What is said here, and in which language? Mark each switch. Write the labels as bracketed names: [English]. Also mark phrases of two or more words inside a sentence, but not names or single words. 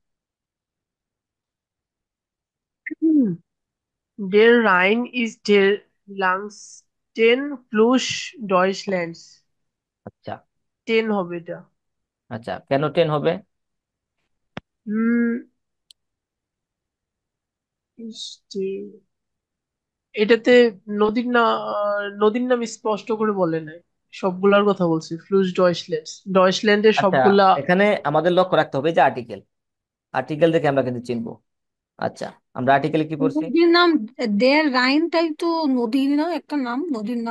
[German] Der Rhein ist der langsten Fluss Deutschlands. [Bangla] আচ্ছা 10 হবে এটা। আচ্ছা, কেন 10 হবে? হুম, [German] ist der- [Bangla] এটাতে নদীর না নদীর নাম স্পষ্ট করে বলে নাই, সবগুলার কথা বলছি। [German] Fluss Deutschland, ডয়চল্যান্ডের [Bangla] আচ্ছা, সবগুলা। এখানে আমাদের লক্ষ্য রাখতে হবে যে আর্টিকেল, আর্টিকেল দেখে আমরা কিন্তু চিনবো। আচ্ছা, আমরা আর্টিকেলে কি পড়ছি? নদীর নাম, দেয়ার রাইনটাই তো নদীর না, একটা নাম, নদীর নাম।